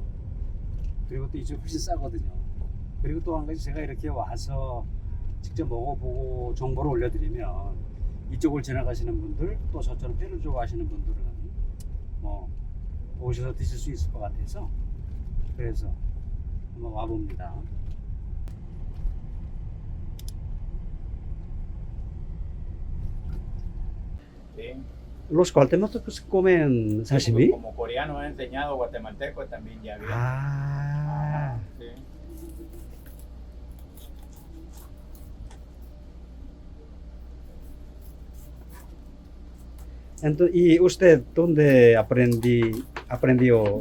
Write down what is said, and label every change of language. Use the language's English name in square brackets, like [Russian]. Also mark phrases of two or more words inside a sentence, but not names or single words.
[Korean] 그리고 또 이쪽이 훨씬 싸거든요. 그리고 또 한 가지, 제가 이렇게 와서 직접 먹어보고 정보를 올려드리면 이쪽을 지나가시는 분들, 또 저처럼 회를 좋아하시는 분들은 뭐 오셔서 드실 수 있을 것 같아서, 그래서 한번 와봅니다. [Spanish] Sí. Los guatemaltecos comen sashimi? Como coreano he enseñado, guatemalteco también ya bien. Ah, Sí. entonces, ¿y usted dónde aprendió?